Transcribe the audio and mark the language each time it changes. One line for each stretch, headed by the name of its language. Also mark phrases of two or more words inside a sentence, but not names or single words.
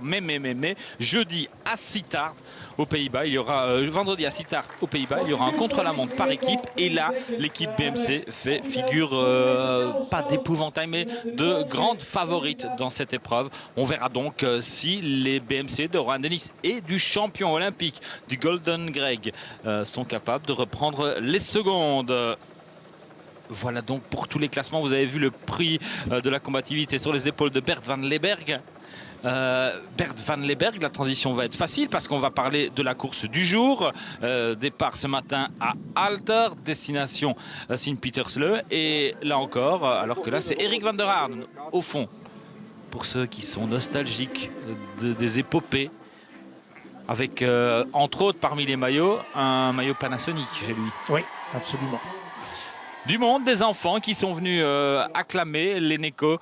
French: Mais jeudi à Sittard aux Pays-Bas, il y aura vendredi à Sittard aux Pays-Bas, il y aura un contre-la-montre par équipe et là l'équipe BMC fait figure pas d'épouvantail mais de grande favorite dans cette épreuve. On verra donc si les BMC de Rohan Dennis et du champion olympique du Golden Greg sont capables de reprendre les secondes. Voilà donc pour tous les classements. Vous avez vu le prix de la combativité sur les épaules de Bert van Leeberg. Bert van Leeberg, la transition va être facile parce qu'on va parler de la course du jour. Départ ce matin à Alter, destination Sint-Pietersleeuw. Et là encore, alors que là c'est Eric van der Aarden au fond. Pour ceux qui sont nostalgiques des épopées. Avec entre autres parmi les maillots, un maillot Panasonic chez lui. Oui, absolument. Du monde, des enfants qui sont venus acclamer l'Eneco.